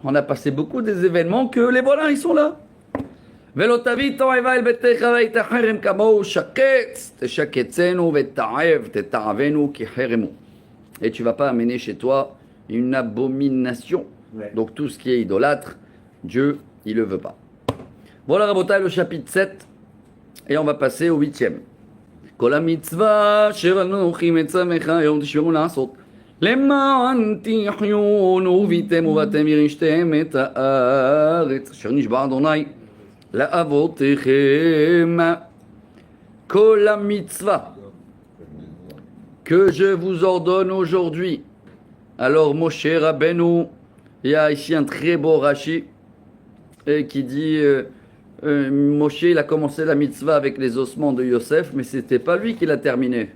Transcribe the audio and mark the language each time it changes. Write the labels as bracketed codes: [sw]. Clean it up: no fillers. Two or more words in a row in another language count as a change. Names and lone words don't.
[fr] On a passé beaucoup des événements que les voilà, ils sont là. Et tu vas pas amener chez toi une abomination. Ouais. Donc tout ce qui est idolâtre, Dieu, il le veut pas. Voilà, Rabotai, le chapitre 7. Et on va passer au 8e. [he] כל המצווה אשר אנוכי מצווך היום תשמרו לעשות למען תחיון וביתם ובאתם ירשתם את הארץ אשר נשבע אדוני לאבותיכם. כל המצווה [fr] que je vous ordonne aujourd'hui. Alors Moshe Rabbeinu, il y a ici un très beau Rashi qui dit Moshe, il a commencé la mitzvah avec les ossements de Yosef, mais c'était pas lui qui l'a terminé.